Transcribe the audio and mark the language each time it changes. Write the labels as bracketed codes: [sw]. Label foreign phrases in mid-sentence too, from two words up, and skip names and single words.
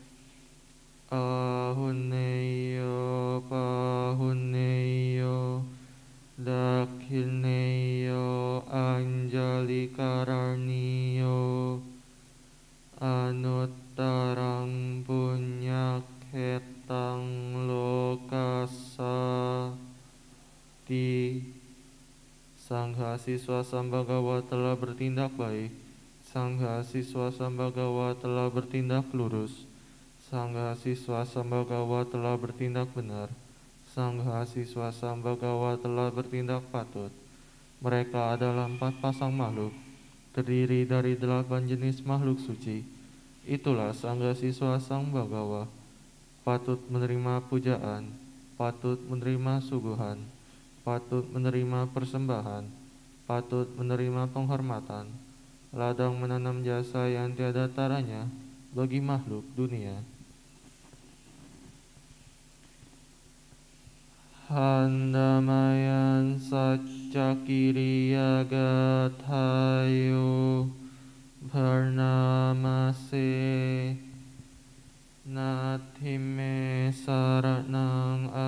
[pi] Ahunneyo Pahunneyo Dakhineyo Anjali Karaniyo Anuttarang Punyakhetang Lokasati. [id] Sangha siswa Sambhagawa telah bertindak baik, Sangha siswa Sambhagawa telah bertindak lurus, Sangha siswa Sambhagawa telah bertindak benar, Sangha siswa Sambhagawa telah bertindak patut. Mereka adalah 4 pasang makhluk, terdiri dari 8 jenis makhluk suci. Itulah Sangha siswa Sambhagawa, patut menerima pujaan, patut menerima suguhan, patut menerima persembahan, patut menerima penghormatan, ladang menanam jasa yang tiada taranya bagi makhluk dunia. [pi] Handamayan Saccakiriya Gathayo Bharnamase Natime Saranang